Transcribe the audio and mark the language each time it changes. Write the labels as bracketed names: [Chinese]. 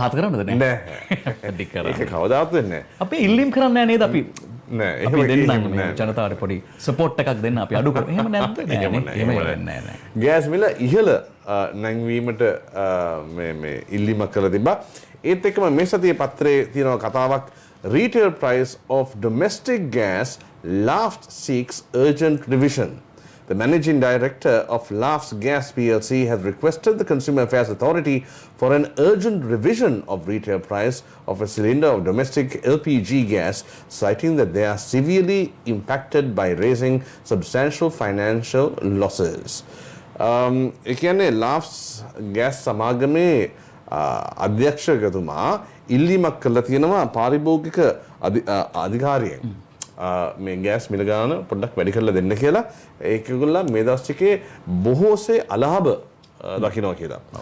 [Sinhala] පහත් කරන්නද නෑ. ඒක කවදාවත් වෙන්නේ නෑ. අපි ඉල්ලීම් කරන්නේ නැහැ නේද අපි? නෑ එහෙම දෙන්නම් ජනතාවට පොඩි සපෝට් එකක් දෙන්න අපි අඩු කරමු. එහෙම නැද්ද? එහෙම වෙන්නේ නැහැ. ගෑස් මිල ඉහළ නැංවීමට මේ ඉල්ලීමක් කරලා තිබ්බා. ඒත් එක්කම මේ සතියේ පත්‍රයේ තියෙන කතාවක් [English] retail price of domestic gas Lafft seeks urgent revision. The managing director of Laff's Gas PLC has requested the Consumer Affairs Authority for an urgent revision of retail price of a cylinder of domestic LPG gas, citing that they are severely impacted by raising substantial financial losses. [Sinhala] ඒ කියන්නේ Laff's Gas සමාගමේ අධ්‍යක්ෂකතුමා ඉල්ලීමක් කළා තියෙනවා පාරිභෝගික අධිකාරියෙන්. මේ gas මිල ගාන පොඩ්ඩක් වැඩි කරලා දෙන්න කියලා. ඒකගොල්ලන් මේ දවස් ටිකේ බොහෝසේ අලාභ දකිනවා කියලා.